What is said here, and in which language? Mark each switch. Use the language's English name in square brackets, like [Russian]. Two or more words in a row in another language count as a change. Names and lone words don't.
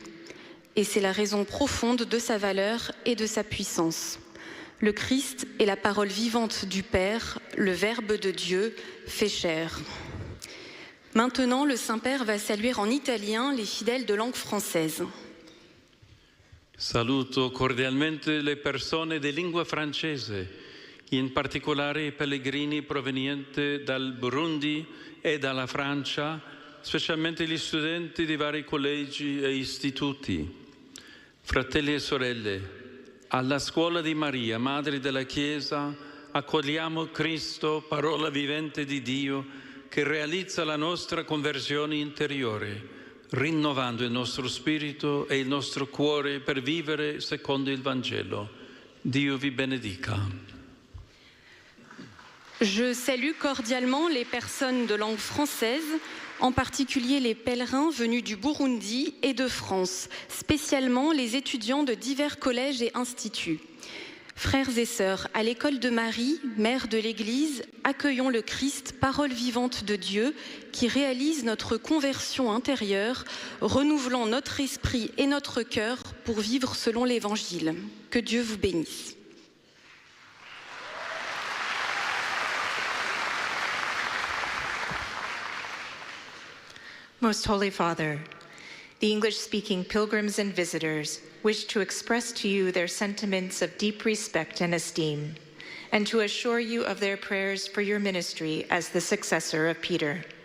[French] Et c'est la raison profonde de sa valeur et de sa puissance. Le Christ est la parole vivante du Père, le Verbe de Dieu fait chair. Maintenant, le Saint-Père va saluer en italien les fidèles de langue française. [Italian] Saluto cordialmente le persone di lingua francese, in particolare i pellegrini provenienti dal Burundi e dalla Francia, specialmente gli studenti di vari collegi e istituti. Fratelli e sorelle, alla scuola di Maria, Madre della Chiesa, accogliamo Cristo, parola vivente di Dio, che realizza la nostra conversione interiore, rinnovando il nostro spirito e il nostro cuore per vivere secondo il Vangelo. Dio vi benedica. [French] Je salue cordialement les personnes de langue française, en particulier les pèlerins venus du Burundi et de France, spécialement les étudiants de divers collèges et instituts. Frères et sœurs, à l'école de Marie, mère de l'Église, accueillons le Christ, parole vivante de Dieu, qui réalise notre conversion intérieure, renouvelant notre esprit et notre cœur pour vivre selon l'Évangile. Que Dieu vous bénisse. [English] Most Holy Father, the English-speaking pilgrims and visitors wish to express to you their sentiments of deep respect and esteem, and to assure you of their prayers for your ministry as the successor of Peter.